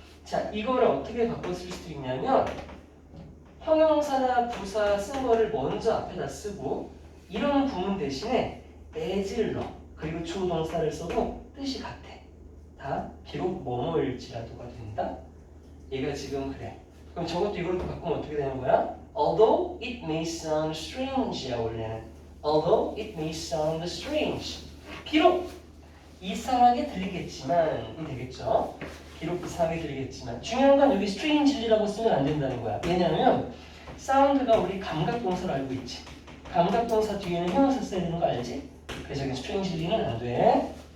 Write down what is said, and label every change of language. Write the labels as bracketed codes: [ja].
[ko] 자, 이거를 어떻게 바꿔 쓸 수 있냐면, 형용사나 부사 쓴 거를 먼저 앞에다 쓰고, 이런 구문 대신에 as를 넣어. 그리고 주어 동사를 써도 뜻이 같아. 다 비록 뭐뭐일지라도가 된다. 얘가 지금 그래. 그럼 저것도 이걸로 바꾸면 어떻게 되는 거야? [en] Although it may sound strange야, [ko] 원래는. [en] Although it may sound strange. [ko] 비록 이상하게 들리겠지만 되겠죠. 비록 이상하게 들리겠지만 중요한 건 여기 strange라고 쓰면 안 된다는 거야. 왜냐하면 사운드가 우리 감각동사를 알고 있지. 감각동사 뒤에는 형용사 써야 되는 거 알지? 그래서 여기 strangely는 안 돼.